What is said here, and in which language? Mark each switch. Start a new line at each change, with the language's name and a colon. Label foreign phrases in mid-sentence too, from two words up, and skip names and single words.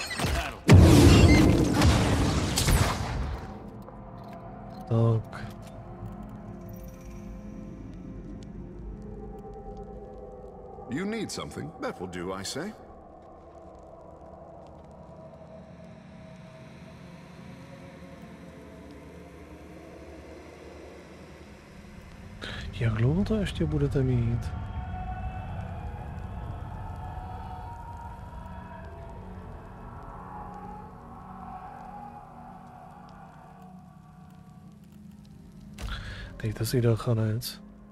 Czech: Tak.
English: You need something? That will do, I say.
Czech: Jak dlouho to ještě budete mít? Dejte si dachanec.